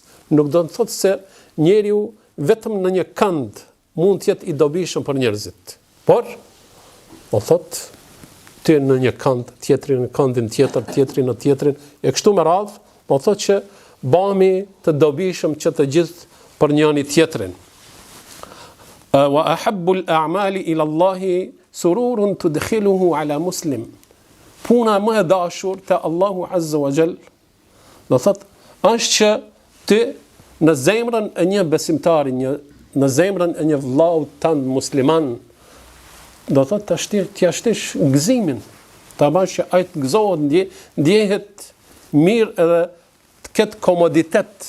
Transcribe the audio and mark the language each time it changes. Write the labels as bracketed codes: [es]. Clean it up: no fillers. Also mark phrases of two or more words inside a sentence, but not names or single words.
[sq] Nuk do të thot se njeriu vetëm në një kënd mund të jetë i dobishëm për njerëzit. Por, o thot, ty në një kënd, tjetri në këndin tjetër, tjetri në tjetrin, e kështu me radhë, o thot që bëhemi të dobishëm që të gjithë për njëri tjetrin. [ar] وأحب الأعمال إلى الله سرور تدخله على مسلم. [sq] Puna më e dashur te Allahu [ar] عز وجل, [sq] do thot, është që ty në zemrën e një besimtari, në zemrën e një vllau tan musliman, do thot t'ia shtish gëzimin, ta bash që ai të gëzohet, ndjehet mirë edhe të ketë komoditet.